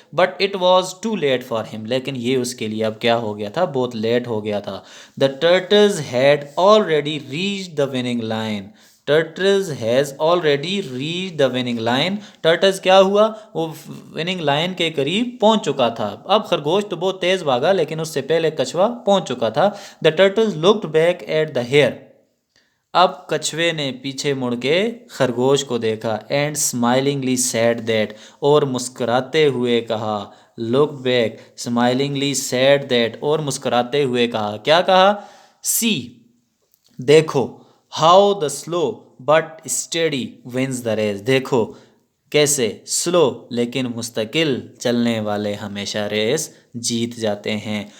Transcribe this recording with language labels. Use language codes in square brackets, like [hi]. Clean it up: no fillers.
[en] but it was too late for him, [ur] لیکن یہ اس کے لیے اب کیا ہو گیا تھا؟ بہت لیٹ ہو گیا تھا. [en] The turtles had already reach the winning line. Turtles has already reach the winning line. [ur] ٹرٹلز کیا ہوا؟ وہ وننگ لائن کے قریب پہنچ چکا تھا. اب خرگوش تو بہت تیز بھاگا لیکن اس سے پہلے کچھوا پہنچ چکا تھا. [en] The turtles looked back at the hare. [ur] اب کچھوے نے پیچھے مڑ کے خرگوش کو دیکھا [en] and smilingly said that [ur] اور مسکراتے ہوئے کہا [en] look back smilingly said that [ur] اور مسکراتے ہوئے کہا کیا کہا سی دیکھو [en] how the slow but steady wins the race [ur] دیکھو کیسے سلو لیکن مستقل چلنے والے ہمیشہ ریس جیت جاتے ہیں.